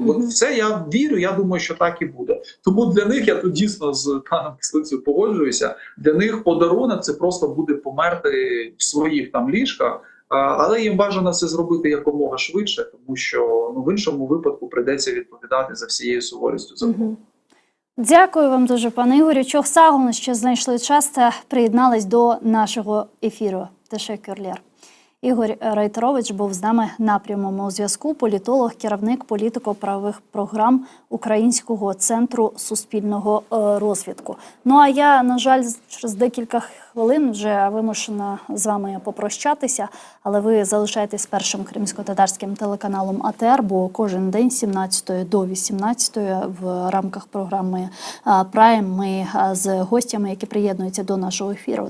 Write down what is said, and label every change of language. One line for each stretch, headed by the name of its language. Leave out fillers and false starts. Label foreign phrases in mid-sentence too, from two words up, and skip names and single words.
Ukrainian: От в це я вірю, я думаю, що так і буде. Тому для них, я тут дійсно з паном Кислицею погоджуюся, для них подарунок – це просто буде померти в своїх там ліжках, але їм бажано це зробити якомога швидше, тому що в іншому випадку прийдеться відповідати за всією суворістю закону. Дякую вам дуже, пане Ігорю.
Crimean Tatar: Çok sağ olun,
Ukrainian: що знайшли час та приєднались до нашого ефіру. Teşekkürler. Ігор Рейтерович був з нами на прямому зв'язку. Політолог, керівник політико-правових програм Українського центру суспільного розвитку. Ну а я, на жаль, через декілька хвилин вже вимушена з вами попрощатися, але ви залишаєтесь першим кримсько-татарським телеканалом АТР, бо кожен день з 17 до 18 в рамках програми Прайм ми з гостями, які приєднуються до нашого ефіру.